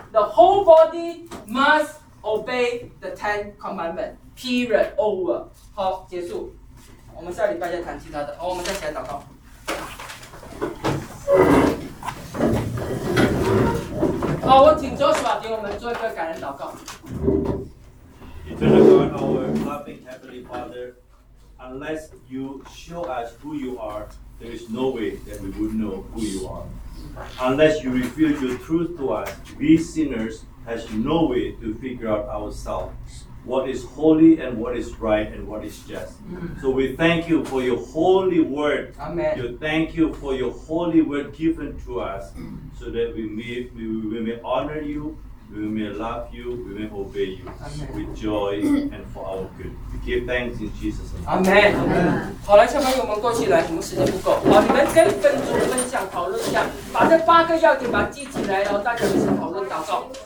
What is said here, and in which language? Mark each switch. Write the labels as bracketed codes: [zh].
[en] The whole body must obey the Ten Commandments. Period. Over. [zh] 好，结束。我们下礼拜再谈其他的。好，我们再起来祷告。好，我请 Joshua 给我们做一个感恩祷告。 [en] Eternal God, our loving Heavenly Father, unless you show us who you are, there is no way that we would know who you are. Unless you reveal your truth to us, we sinners have no way to figure out ourselves what is holy and what is right and what is just. So we thank you for your holy word. Amen. We thank you for your holy word given to us so that we may honor you, we may love you, we may obey you. Amen. With joy and for our good. We give thanks in Jesus' name. Amen. Amen. [zh] 好，来，小朋友们过去来，我们时间不够。好，你们跟分组分享讨论一下，把这八个要点把它记起来，然后大家一起讨论祷告。